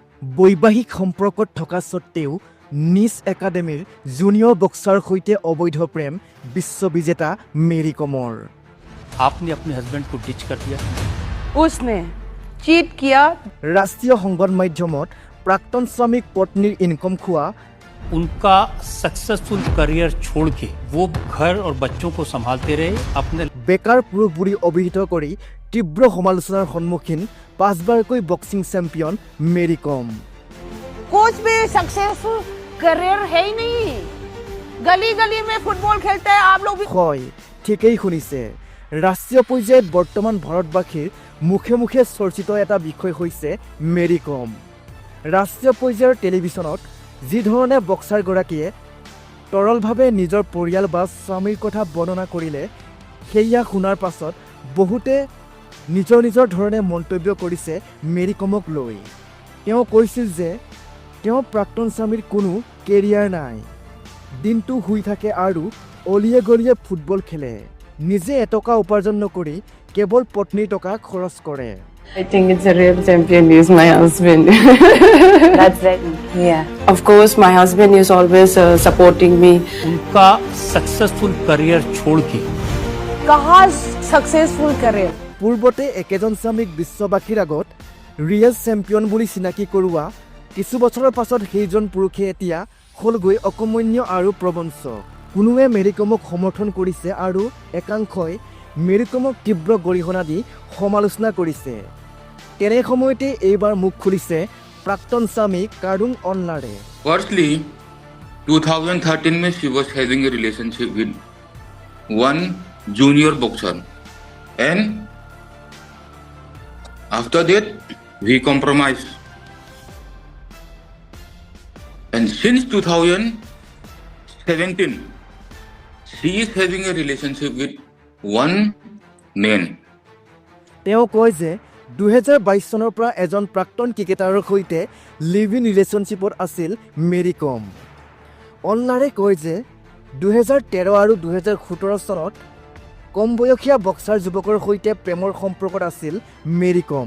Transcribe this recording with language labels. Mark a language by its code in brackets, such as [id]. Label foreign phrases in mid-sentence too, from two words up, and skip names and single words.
[as] বৈবাহিক সম্পৰ্কত থকা সত্ত্বেও নিজ একাডেমীৰ জুনিয়ৰ বক্সাৰ সৈতে অবৈধ প্ৰেম বিশ্ববিজেতা মেৰী কমৰ। [hi] आपने अपने हस्बैंड को डिच कर दिया। उसने चीट किया। [as] ৰাষ্ট্ৰীয় সংবাদ মাধ্যমত প্ৰাক্তন স্বামীক পত্নীৰ ইনকম খোৱা [hi] उनका [en] successful career [hi] छोड़ के वो घर और बच्चों को संभालते रहे। अपने [as] বেকাৰ পুৰুষ বুলি অভিহিত কৰি তীব্ৰ সমালোচনাৰ সন্মুখীন 5বাৰকৈ বক্সিং চেম্পিয়ন মেৰী কম। [hi] कुछ भी [en] successful career [hi] है ही नहीं। गली गली में फुटबॉल खेलते हैं आप लोग भी। [as] হয়, ঠিকেই শুনিছে। ৰাষ্ট্ৰীয় পৰ্যায়ত বৰ্তমান ভাৰতবাসীৰ মুখে মুখে চৰ্চিত এটা বিষয় হৈছে মেৰী কম। ৰাষ্ট্ৰীয় পৰ্যায়ৰ টেলিভিছনত যি ধৰণে বক্সাৰগৰাকীয়ে তৰলভাৱে নিজৰ পৰিয়াল বা স্বামীৰ কথা বৰ্ণনা কৰিলে সেয়া শুনাৰ পাছত বহুতে নিজৰ নিজৰ ধৰণে মন্তব্য কৰিছে মেৰী কমক লৈ। তেওঁ কৈছিল যে তেওঁ প্ৰাক্তন স্বামীৰ কোনো কেৰিয়াৰ নাই, দিনটো শুই থাকে আৰু অলিয়ে গলিয়ে ফুটবল খেলে, নিজে এটকা উপাৰ্জন নকৰি কেৱল পত্নীৰ টকা খৰচ কৰে। [en] I think it's a real champion is my husband. That's right. Yeah. Of course, my husband is always supporting me. [hi] उनका [en] successful career [hi] छोड़ के कहाँ [en] successful career. [as] পূৰ্বতে একেজন স্বামীক বিশ্ববাসীৰ আগত ৰিয়েল চেম্পিয়ন বুলি চিনাকি কৰোৱা কিছু বছৰৰ পাছত সেইজন পুৰুষে এতিয়া হ'লগৈ অকমন্য আৰু প্ৰবঞ্চক। কোনোৱে মেৰী কমক সমৰ্থন কৰিছে আৰু একাংশই মেৰী কমক তীব্ৰ গৰিহণা দি সমালোচনা কৰিছে। তেনে সময়তে এইবাৰ মুখ খুলিছে প্ৰাক্তন স্বামী কাৰুং অনলাৰে। [en] Firstly, 2013 में she was having a relationship with one junior boxer, and after that we compromised. And since 2017, she is having a relationship with one man. [as] তেওঁ কয় যে 2022 চনৰ পৰা এজন প্ৰাক্তন ক্ৰিকেটাৰৰ সৈতে [en] live in relationshipত [as] আছিল মেৰী কম। অনলাৰে কয় যে 2013 আৰু 2017 চনত কম বয়সীয়া বক্সাৰ যুৱকৰ সৈতে প্ৰেমৰ সম্পৰ্কত আছিল মেৰী কম।